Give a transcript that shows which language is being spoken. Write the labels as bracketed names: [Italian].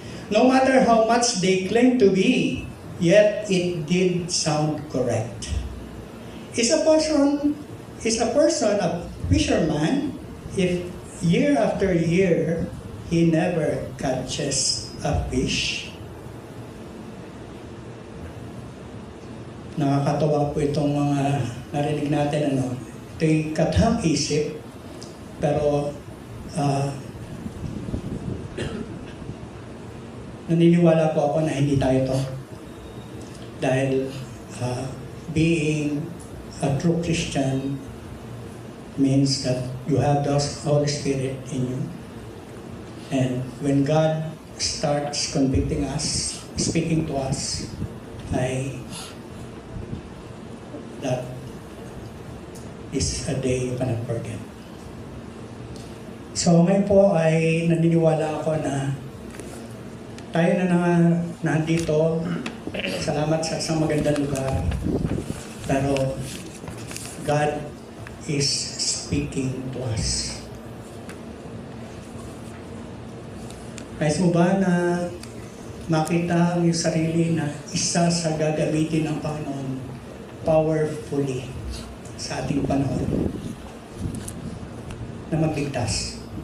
[English] No matter how much they claimed to be, yet it did sound correct. Is a person a fisherman if year after year he never catches a fish? [Filipino] Nakakatawa po itong mga narinig natin. Ito'y kathang isip, pero naniniwala po ako na hindi tayo to. [English] Dahil being a true Christian means that you have the Holy Spirit in you. And when God starts convicting us, speaking to us, that is a day you cannot forget. [Filipino] So ngayon po ay naniniwala ako na tayo na nandito. Salamat sa isang magandang lugar. [English] Pero God is speaking to us. [Filipino] Nais mo ba na makita ang iyong sarili na isa sa gagamitin ng Panginoon powerfully sa ating panahon na magligtas?